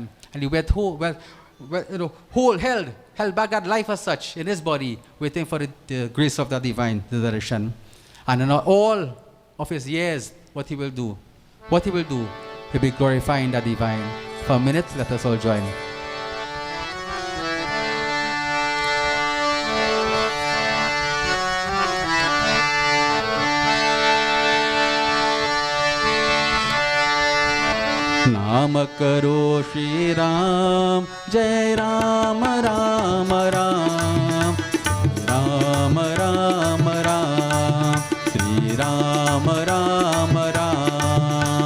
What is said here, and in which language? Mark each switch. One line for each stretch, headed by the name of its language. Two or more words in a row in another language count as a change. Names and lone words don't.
English: And he went held back that life as such in his body, waiting for the grace of the divine, the direction. And in all of his years, what he will do, he'll be glorifying the divine. For a minute, let us all join.
Hindi: नाम करो श्री राम, जय राम राम राम, राम राम राम, श्री राम राम राम.